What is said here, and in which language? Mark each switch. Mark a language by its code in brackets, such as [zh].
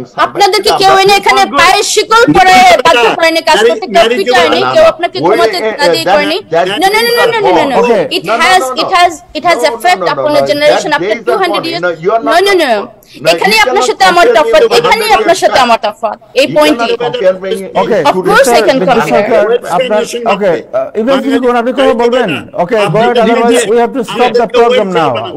[bn] আপনাদেরকে কেউ এনে এখানে পায়ে শিকল পরে বাধ্য করেনি কাজ করতে, কেউ পিটায়নি, কেউ আপনাকে ঘুমাতে না দিয়ে করেনি। [en] No. It has effect upon a generation after 200 years. No. [bn] এখানে আপনার সাথে আমার তফাৎ, এখানে আপনার সাথে আমার তফাৎ এই পয়েন্টে। ওকে, [en] of course I can compare. Okay, even if you [bn] আপনি কথা বলবেন, [en] Okay, go ahead, otherwise we have to stop the program now.